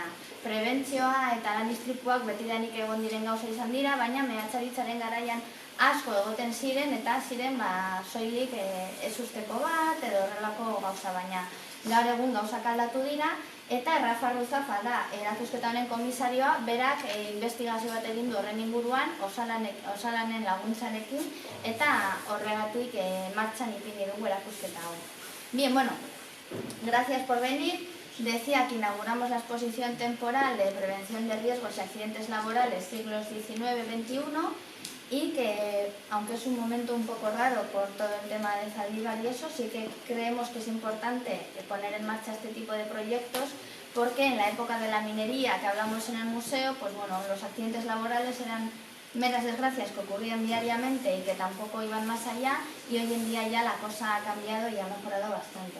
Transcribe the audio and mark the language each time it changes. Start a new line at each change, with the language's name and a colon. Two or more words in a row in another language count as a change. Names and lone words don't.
Basque: Prebentzioa eta lan istripuak betidanik egon diren gauza izan dira, baina mehatzaritzaren garaian asko egoten ziren eta ziren soilik ezusteko bat edo horrelako gauza, baina gaur egun gauzak aldatu dira. Eta Rafa Ruzafa da erakusketa honen komisarioa, berak investigazio bat egin du horren inguruan, osalanen laguntzarekin, eta horregatik martxan ipini dugu erakusketa hau.
Spanish: Bien, gracias por venir. Decía que inauguramos la exposición temporal de prevención de riesgos y accidentes laborales siglos XIX-XXI y que, aunque es un momento un poco raro por todo el tema de Zaldívar y eso, sí que creemos que es importante poner en marcha este tipo de proyectos porque en la época de la minería que hablamos en el museo, los accidentes laborales eran meras desgracias que ocurrían diariamente y que tampoco iban más allá, y hoy en día ya la cosa ha cambiado y ha mejorado bastante.